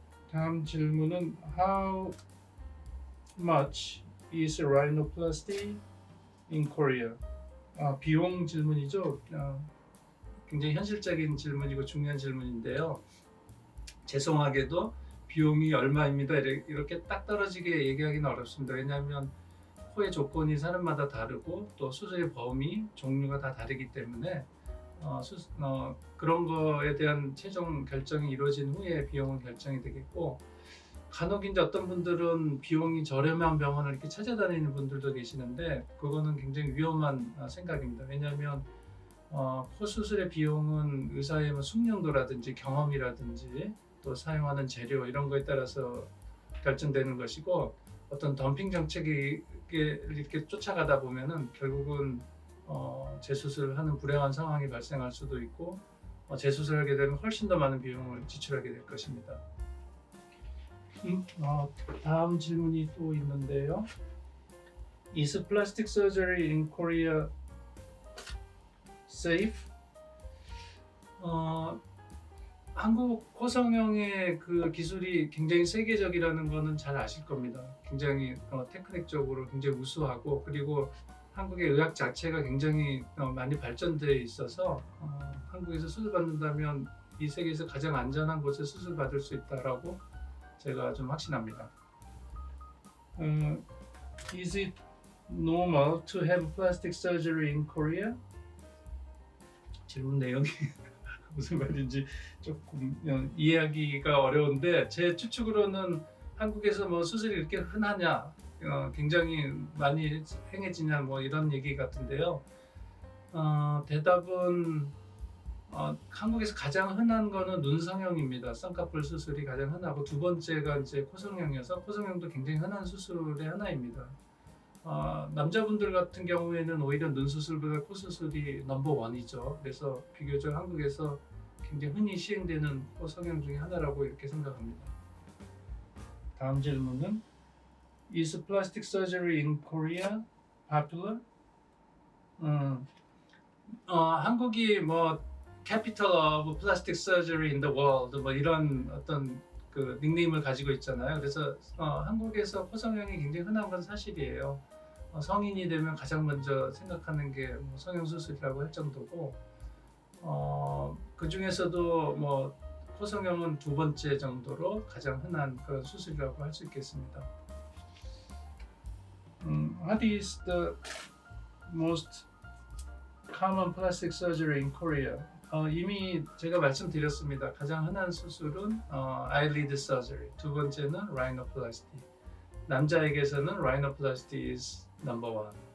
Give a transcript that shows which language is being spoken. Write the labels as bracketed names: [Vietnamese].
[Korean] 다음 질문은 [English] How much is rhinoplasty in Korea? [Korean] 비용 질문이죠. 굉장히 현실적인 질문이고 중요한 질문인데요. 죄송하게도 비용이 얼마입니다 이렇게 딱 떨어지게 얘기하기는 어렵습니다. 왜냐하면 코의 조건이 사람마다 다르고 또 수술의 범위, 종류가 다 다르기 때문에 그런 거에 대한 최종 결정이 이루어진 후에 비용은 결정이 되겠고 간혹 이제 어떤 분들은 비용이 저렴한 병원을 이렇게 찾아다니는 분들도 계시는데 그거는 굉장히 위험한 생각입니다. 왜냐하면 코 수술의 비용은 의사의 뭐 숙련도라든지 경험이라든지 또 사용하는 재료 이런 거에 따라서 결정되는 것이고 어떤 덤핑 정책이 이렇게 쫓아가다 보면은 결국은 재수술을 하는 불행한 상황이 발생할 수도 있고 재수술을 하게 되면 훨씬 더 많은 비용을 지출하게 될 것입니다. 다음 질문이 또 있는데요. [English] Is plastic surgery in Korea safe? [Korean] 한국 코성형의 그 기술이 굉장히 세계적이라는 거는 잘 아실 겁니다. 굉장히 테크닉적으로 굉장히 우수하고 그리고 한국의 의학 자체가 굉장히 많이 발전되어 있어서 한국에서 수술 받는다면 이 세계에서 가장 안전한 곳에 수술 받을 수 있다라고 제가 좀 확신합니다. [English] Is it normal to have plastic surgery in Korea? [Korean] 질문 내용이 무슨 말인지 조금 이해하기가 어려운데 제 추측으로는 한국에서 뭐 수술이 이렇게 흔하냐, 굉장히 많이 행해지냐 뭐 이런 얘기 같은데요. 대답은 한국에서 가장 흔한 거는 눈 성형입니다. 쌍꺼풀 수술이 가장 흔하고 두 번째가 이제 코 성형이어서 코 성형도 굉장히 흔한 수술의 하나입니다. 남자분들 같은 경우에는 오히려 눈 수술보다 코 수술이 넘버 원이죠. 그래서 비교적 한국에서 굉장히 흔히 시행되는 코 성형 중에 하나라고 이렇게 생각합니다. 다음 질문은 [English] Is plastic surgery in Korea popular? [Korean] 한국이 뭐 [English] Capital of Plastic Surgery in the World [Korean] 뭐 이런 어떤 그 닉네임을 가지고 있잖아요. 그래서 한국에서 코 성형이 굉장히 흔한 건 사실이에요. 성인이 되면 가장 먼저 생각하는 게 뭐 성형 수술이라고 할 정도고 그 중에서도 뭐 코 성형은 두 번째 정도로 가장 흔한 그런 수술이라고 할 수 있겠습니다. [English] What is the most common plastic surgery in Korea? [Korean] 이미 제가 말씀드렸습니다. 가장 흔한 수술은 eyelid surgery, 두 번째는 rhinoplasty. 남자에게서는 [English] rhinoplasty is number one.